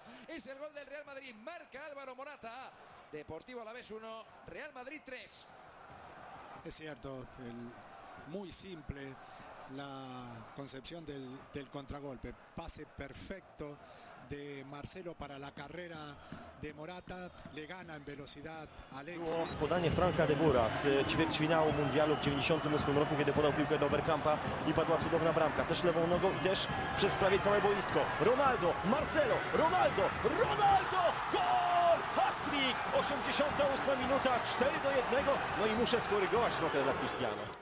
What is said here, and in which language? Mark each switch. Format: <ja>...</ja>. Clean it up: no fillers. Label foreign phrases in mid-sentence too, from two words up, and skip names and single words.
<es>Es el gol del Real Madrid, marca Álvaro Morata. Deportivo Alavés 1, Real Madrid 3. Es cierto, muy simple la concepción del contragolpe. Pase perfecto de Marcelo para la carrera de Morata, le gana en velocidad Alexis.</es> <pl>Było podanie Franka de Boera z ćwierćfinału mundialu w 98 roku, kiedy podał piłkę do Bergkampa i padła cudowna bramka. Też lewą nogą i też przez prawie całe boisko. Ronaldo, Marcelo, Ronaldo, gol! Hat-trick! 88 minuta, 4-1. No i muszę skorygować notę dla Cristiano.</pl>